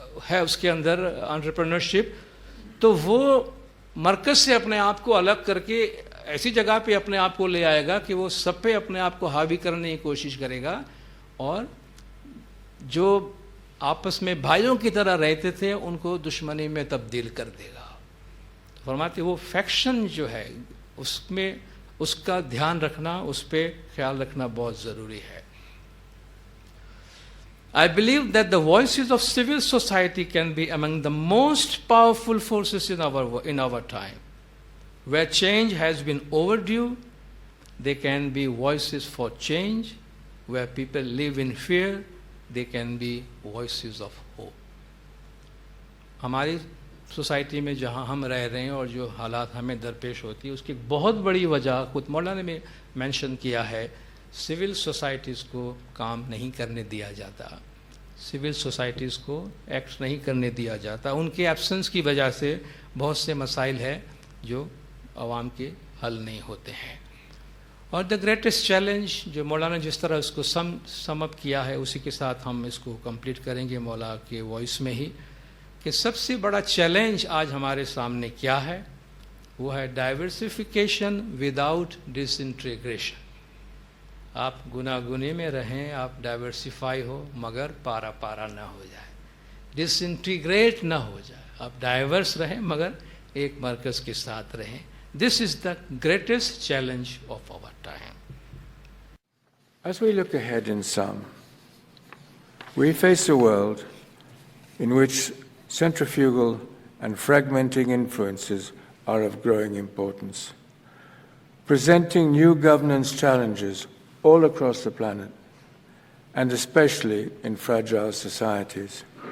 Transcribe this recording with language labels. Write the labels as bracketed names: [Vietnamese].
[Urdu] ہے اس کے اندر انٹرپرینورشپ, تو وہ مرکز سے اپنے آپ کو الگ کر کے ایسی جگہ پہ اپنے آپ کو لے آئے گا کہ وہ سب پہ اپنے آپ کو حاوی کرنے کی کوشش کرے گا, اور جو آپس میں بھائیوں کی طرح رہتے تھے ان کو دشمنی میں تبدیل کر دے گا. فرماتے وہ فیکشن جو ہے اس میں اس کا دھیان رکھنا, اس پہ خیال رکھنا بہت ضروری ہے. [English] I believe that the voices of civil society can be among the most powerful forces in our time. Where change has been overdue, they can be voices for change. Where people live in fear, they can be voices of hope. [Urdu] ہماری society میں جہاں ہم رہ رہے ہیں اور جو حالات ہمیں درپیش ہوتی ہے اس کی ایک بہت بڑی وجہ خود مولانا نے مینشن کیا ہے, سول سوسائٹیز کو کام نہیں کرنے دیا جاتا, سول سوسائٹیز کو ایکٹ نہیں کرنے دیا جاتا. ان کے ایبسنس کی وجہ سے بہت سے مسائل ہیں جو عوام کے حل نہیں ہوتے ہیں. اور دا گریٹسٹ چیلنج جو مولانا جس طرح اس کو سم اپ کیا ہے اسی کے ساتھ ہم اس کو کمپلیٹ کریں گے مولا کے وائس میں ہی, کہ سب سے بڑا چیلنج آج ہمارے سامنے کیا ہے, وہ ہے [English] Diversification without disintegration. [Urdu] آپ گناگنی میں رہیں, آپ ڈائیورسیفائی ہو مگر پارا پارا نہ ہو جائے, ڈس انٹیگریٹ نہ ہو جائے. آپ ڈائیورس رہیں مگر ایک مرکز کے ساتھ رہیں. [English] This is the greatest challenge of our time. As we look ahead in sum, we face a world in which centrifugal and fragmenting influences are of growing importance, presenting new governance challenges all across the planet, and especially in fragile societies.